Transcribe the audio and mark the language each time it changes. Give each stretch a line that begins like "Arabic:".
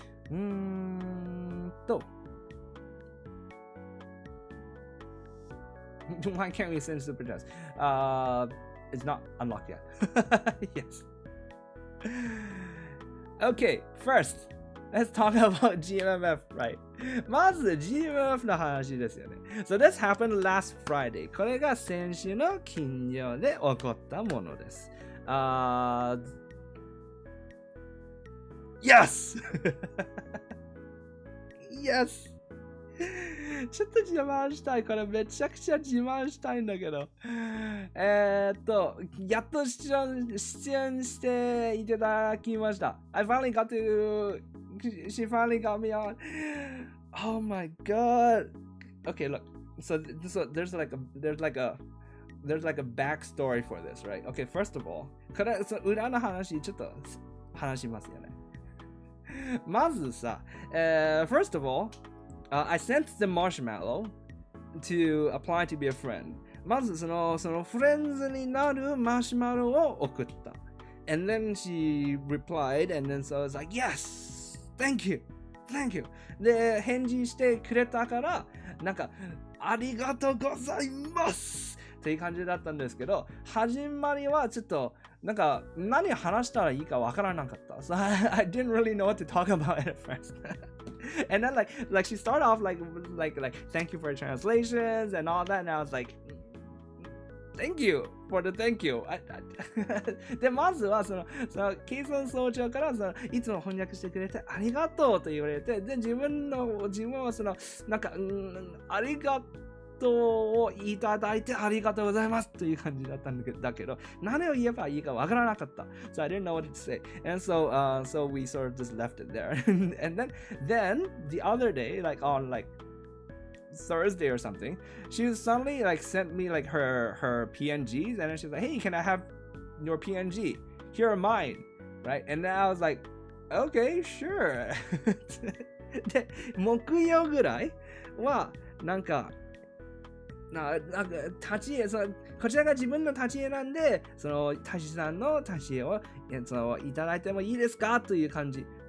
English: Why can't we send super chats? It's not unlocked yet. Yes. Okay, first, let's talk about GMMF, right?
Japanese: まず GMMF の話ですよね。
English: So this happened last Friday.
Japanese: これが先週の金曜で起こったものです。
English: Yes! Yes!
Japanese: ちょっと自慢したい。これめちゃくちゃ自慢したいんだけど。やっと出演していただきました。
English: I finally got to... She finally got me on. Oh my god. Okay, look. So there's like a backstory for this, right? Okay, first of all,
Japanese: これ裏の話ちょっと話しますよね。まずさ、
English: first of all,I sent the marshmallow to apply to be a friend.
Japanese: まずそのフレンズになるマシュマロを送った。
English: And then she replied, and then so I was like, yes, thank you.
Japanese: で、返事してくれたから、なんか、ありがとうございますっていう感じだったんですけど、始まりはちょっと、なんか、何話したらいいかわからなかった。
English: So I didn't really know what to talk about at first. And then like she started off like thank you for translations and all that, and I was like, thank you for the thank you.
Japanese: でまずはそのケイソン総長からいつも翻訳してくれてありがとうと言われて、で自分はそのなんかありがとうをいただいてありがとうございますという感じだったんだけど、何を言えばいいかわからなかった。
English: So I didn't know what to say. And so we sort of just left it there. And then the other day, like on like Thursday or something, she suddenly like sent me like her PNGs, and then she was like, hey, can I have your PNG? Here are mine. Right? And then I was like, okay, sure.
Japanese: で、木曜ぐらいはなんか立ち絵、こちらが自分の立ち絵なんで、その大使さんの立ち絵をいただいてもいいですかという感じ